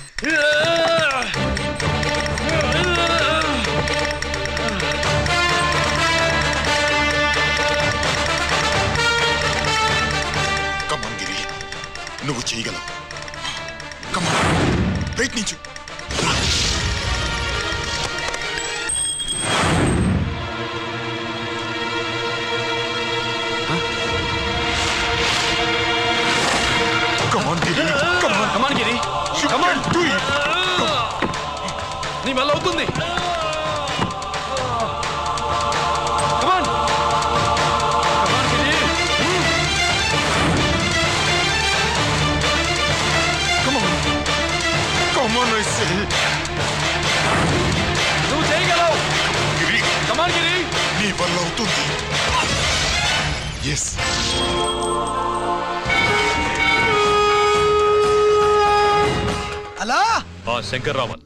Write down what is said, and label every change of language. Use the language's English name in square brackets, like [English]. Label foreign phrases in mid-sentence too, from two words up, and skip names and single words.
[English] Come on, Giri. [Telugu] నువ్వు చేయగలవు. [English] Come on. ప్రయత్నించు. Come on, Giri. Come on. come on గిరి, You can do it. [Telugu] నీ వల్ల అవుతుంది. [English] come on come on [Telugu] గిరి. [English] Come on. Come on, I say. [Telugu] నువ్వు చేయగలవు. [English] Giri, come on గిరి. [Telugu] నీ వల్ల అవుతుంది. Yes. హలో, ఆ శంకర్రామన్,